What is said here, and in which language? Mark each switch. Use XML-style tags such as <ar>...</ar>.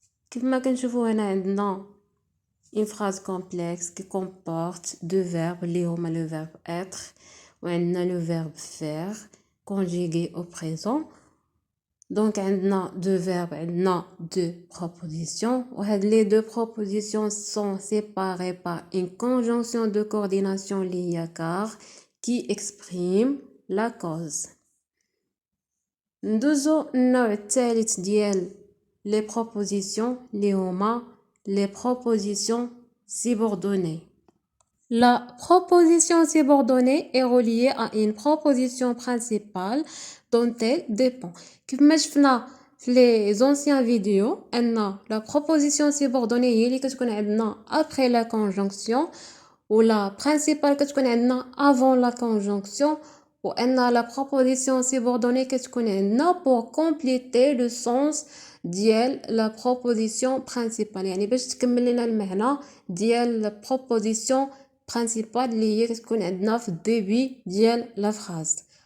<ar>كيف ما كنشوفوا هنا عندنا</ar> <fr>une phrase complexe qui comporte deux verbes</fr> <ar>اللي هما</ar> <fr>le verbe être وعندنا le verbe faire conjugué au présent. Donc عندنا deux verbes, عندنا deux propositions وهاد les deux propositions sont séparées par une conjonction de coordination</fr> <ar>اللي هي</ar> <fr>car qui exprime la cause.</fr> <ar>ندوزو النوع الثالث ديال les propositions اللي هما</ar> <fr>les propositions subordonnées. La proposition subordonnée est reliée à une proposition principale dont elle dépend.</fr> <ar>كيف شفنا في</ar> <fr>les anciens vidéos ان la proposition subordonnée هي اللي كتكون عندنا après la conjonction و la principale كتكون عندنا avant la conjonction وان la proposition subordonnée كتكون عندنا pour compléter le sens ديال la proposition principale</fr> <ar>يعني باش تكمل لنا المعنى ديال</ar> <fr>la proposition principale</fr> <ar>اللي هي كتكون عندنا في الديبي ديال</ar> <fr>la phrase.</fr>